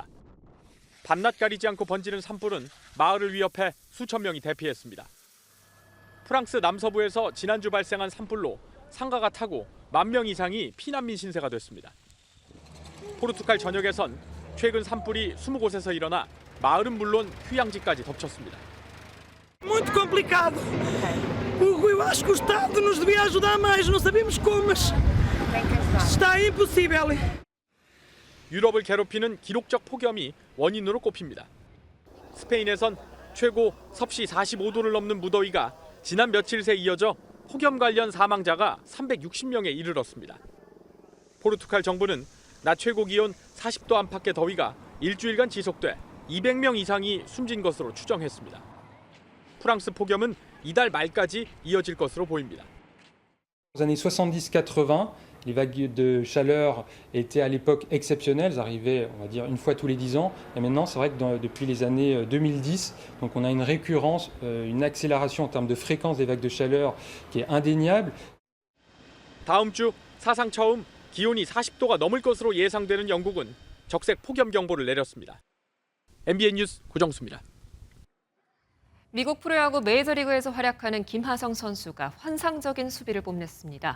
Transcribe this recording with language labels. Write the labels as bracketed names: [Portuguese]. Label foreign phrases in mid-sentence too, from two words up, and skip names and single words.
[Korean] 밤낮 가리지 않고 번지는 산불은 마을을 위협해 수천 명이 대피했습니다. 프랑스 남서부에서 지난주 발생한 산불로 상가가 타고 10,000명 이상이 피난민 신세가 됐습니다. 포르투갈 전역에선 최근 산불이 20곳에서 일어나 마을은 물론 휴양지까지 덮쳤습니다. [Portuguese] Muito complicado. Eu acho que o Estado nos devia ajudar mais, não sabemos como, mas está impossível. [Korean] 유럽을 괴롭히는 기록적 폭염이 원인으로 꼽힙니다. 스페인에선 최고 섭씨 45도를 넘는 무더위가 지난 며칠 새 이어져 폭염 관련 사망자가 360명에 이르렀습니다. 포르투갈 정부는 낮 최고 기온 40도 안팎의 더위가 일주일간 지속돼 200명 이상이 숨진 것으로 추정했습니다. 프랑스 폭염은 이달 말까지 이어질 것으로 보입니다. [French] Aux années 70-80, les vagues de chaleur étaient à l'époque exceptionnelles, elles arrivaient, on va dire, une fois tous les 10 ans. Et maintenant, c'est vrai que depuis les années 2010, donc on a une récurrence, une accélération en termes de fréquence des vagues de chaleur qui est indéniable. [Korean] 다음 주 사상 처음 기온이 40도가 넘을 것으로 예상되는 영국은 적색 폭염 경보를 내렸습니다. MBN 뉴스 고정수입니다. 미국 프로야구 메이저리그에서 활약하는 김하성 선수가 환상적인 수비를 뽐냈습니다.